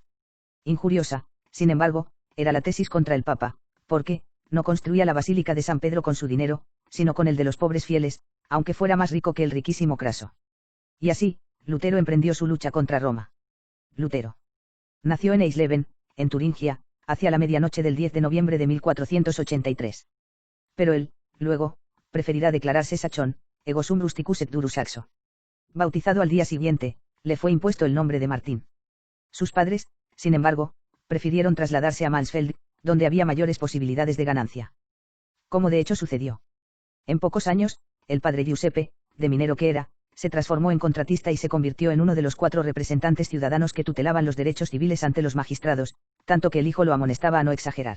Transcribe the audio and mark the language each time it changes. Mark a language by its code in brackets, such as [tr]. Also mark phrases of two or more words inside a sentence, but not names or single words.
[es] Injuriosa, sin embargo, era la tesis contra el Papa, porque, no construía la Basílica de San Pedro con su dinero, sino con el de los pobres fieles, aunque fuera más rico que el riquísimo Craso. Y así, Lutero emprendió su lucha contra Roma. Lutero nació en Eisleben, en Turingia, hacia la medianoche del 10 de noviembre de 1483. Pero él, luego, preferirá declararse Sachón, [la] ego sum rusticus et durus saxo. [es] Bautizado al día siguiente, le fue impuesto el nombre de Martín. Sus padres, sin embargo, prefirieron trasladarse a Mansfeld, donde había mayores posibilidades de ganancia. Como de hecho sucedió. En pocos años, el padre Giuseppe, de minero que era, se transformó en contratista y se convirtió en uno de los 4 representantes ciudadanos que tutelaban los derechos civiles ante los magistrados, tanto que el hijo lo amonestaba a no exagerar.